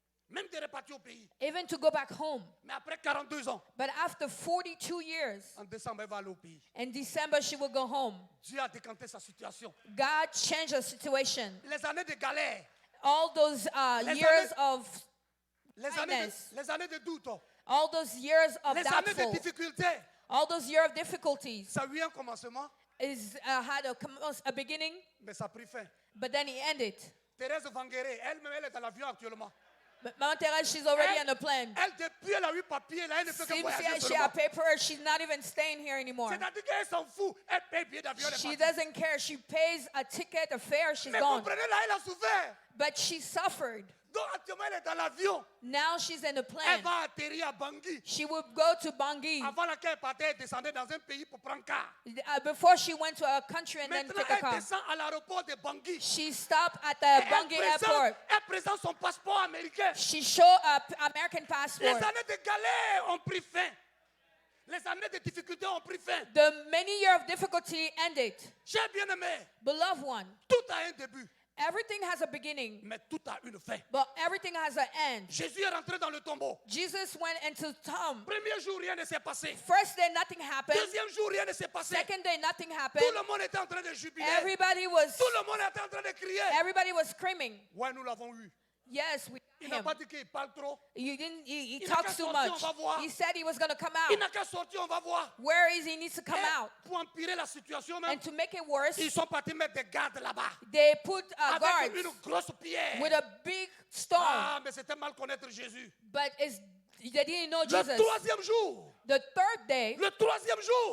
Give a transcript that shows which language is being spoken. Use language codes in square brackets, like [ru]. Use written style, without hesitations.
[fr] Même de repartir au pays. [en] even to go back home. [fr] Mais après 42 ans, [en] But after 42 years, [fr] en décembre, elle va aller au pays. [en] in December, she will go home. [fr] Dieu a décanté sa situation. [en] God changed the situation. [fr] Les années de galère, [en] All those [fr] Les [en] years [fr] années- [en] of, [fr] les années de doute, [en] all those years of [fr] les années de [en] doubtful, [fr] difficultés, [en] all those years of difficulties [fr] ça a eu un commencement, [en] had a beginning, [fr] mais ça a pris fin. [en] but then it ended. [fr] Thérèse Vangueré, elle-même, elle est dans l'avion actuellement. [en] But Mama Teresa, she's already on the plane. [fr] Elle, depuis elle a eu papier, là, elle ne fait que [en] Since [fr] voyager [en] she [fr] seulement. [en] had paper, she's not even staying here anymore. [fr] C'est-à-dire qu'elle s'en fout. Elle paye le billet d'avion, elle est [en] She [fr] partie. [en] doesn't care. She pays a ticket, a fare, she's [fr] Mais [en] gone. [fr] comprenez, là, elle a souffert. [en] But she suffered. [fr] Donc actuellement, elle est dans l'avion. [en] Now she's in the [fr] Elle [en] plane. [fr] va atterrir à Bangui. [en] She would go to Bangui. [fr] Avant laquelle elle partait, elle descendait dans un pays pour prendre car. [en] Before she went to a country and then [fr] Maintenant, [en] take a [fr] elle [en] car. [fr] descend à l'aéroport de Bangui. [en] She stopped at [fr] Et [en] the Bangui airport. [fr] elle présente son passeport américain. [en] She showed an American [fr] Les [en] passport. [fr] années de galère ont pris fin. Les années de difficultés ont pris fin. [en] The many years of difficulty ended. [fr] Cher bien-aimé, [en] Beloved one, [fr] tout a un début, [en] everything has a beginning, [fr] mais tout a une fin. [en] but everything has an end. [fr] Jésus est rentré dans le tombeau. [en] Jesus went into tomb. [fr] Premier jour, rien ne s'est passé. [en] First day, nothing happened. [fr] Deuxième jour, rien ne s'est passé. [en] Second day, nothing [fr] Tout [en] happened. [fr] le monde était en train de jubiler. [en] Everybody was [fr] Tout le monde était en train de crier. [en] everybody was screaming. [fr] Ouais, nous l'avons eu. [en] Yes, we [fr] Il [en] got [fr] n'a [en] him. [fr] pas dit qu'il parle trop. [en] He didn't. He [fr] Il n'a [en] talks [fr] qu'à [en] too [fr] sortir, [en] much. [fr] on va voir. [en] He said he was going to come [fr] Il [en] out. [fr] n'a qu'à sortir, on va voir. [en] Where is he? Needs to come [fr] Et [en] out. [fr] pour empirer la situation même, [en] And to make it worse, [fr] ils sont partis mettre des gardes là-bas. [en] they put [fr] Avec [en] guards [fr] une grosse pierre. [en] with a big stone. [fr] Ah, mais c'était mal connaître Jésus. [en] But they didn't know [fr] Le [en] Jesus. [fr] troisième jour, [en] The third day, [fr] le troisième jour,